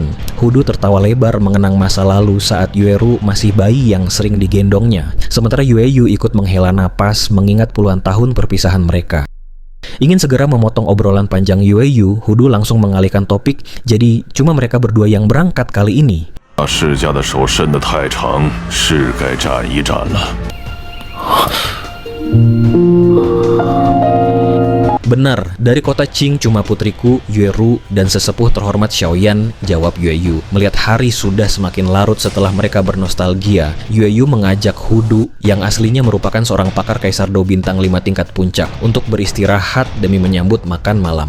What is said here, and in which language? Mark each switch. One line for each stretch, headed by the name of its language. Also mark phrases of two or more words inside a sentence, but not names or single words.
Indonesian: Hudu tertawa lebar mengenang masa lalu saat Yueru masih bayi yang sering digendongnya. Sementara Yue Yu ikut menghela napas mengingat puluhan tahun perpisahan mereka. Ingin segera memotong obrolan panjang Yue Yu, Hudu langsung mengalihkan topik, jadi cuma mereka berdua yang berangkat kali ini.
Chinese: 世家的手伸得太长，是该斩一斩了。
Indonesian: Benar, dari kota Qing cuma putriku, Yueru, dan sesepuh terhormat Xiaoyan, jawab Yueyu. Melihat hari sudah semakin larut setelah mereka bernostalgia, Yueyu mengajak Hudu, yang aslinya merupakan seorang pakar Kaisar Do bintang 5 tingkat puncak, untuk beristirahat demi menyambut makan malam.